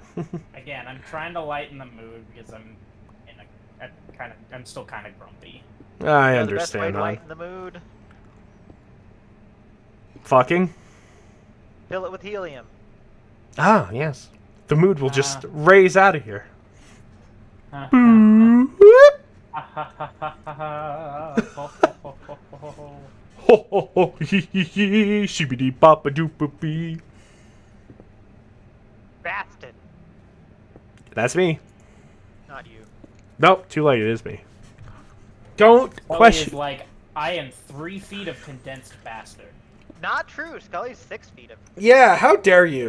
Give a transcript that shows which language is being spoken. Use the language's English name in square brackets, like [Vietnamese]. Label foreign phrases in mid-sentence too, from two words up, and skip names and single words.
[English] Again, I'm trying to lighten the mood because I'm still kind of grumpy. I The understand. best way to hon. lighten the mood, Fucking? fill it with helium. Ah, yes. The mood will just raise out of here. Ho ho ho hee hee hee shibidi papa doopy. Bastard. That's me. Not you. Nope, too late. It is me. Don't Scully question. is like, I am 3 feet of condensed bastard. Not true. Scully's 6 feet of. Yeah, how dare you?